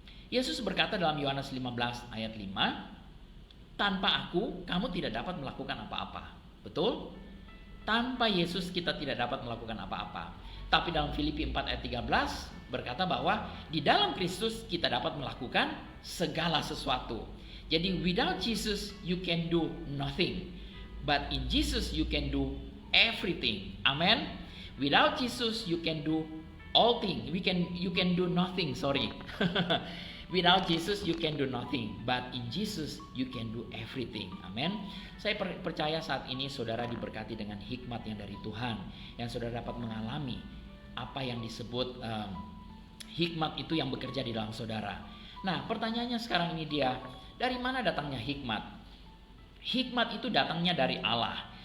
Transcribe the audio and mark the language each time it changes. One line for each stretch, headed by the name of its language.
Indonesian: Yesus berkata dalam Yohanes 15 ayat 5, tanpa aku kamu tidak dapat melakukan apa-apa. Betul? Tanpa Yesus kita tidak dapat melakukan apa-apa. Tapi dalam Filipi 4 ayat 13 berkata bahwa di dalam Kristus kita dapat melakukan segala sesuatu. Jadi
English: without Jesus you can do nothing. But in Jesus you can do everything. Amen. Without Jesus you can do all things. You can do nothing, sorry. Without Jesus you can do nothing, but in Jesus you can do everything.
Indonesian: Amin. Saya percaya saat ini saudara diberkati dengan hikmat yang dari Tuhan, yang saudara dapat mengalami apa yang disebut hikmat itu yang bekerja di dalam saudara. Nah, pertanyaannya sekarang ini dari mana datangnya hikmat? Hikmat itu datangnya dari Allah.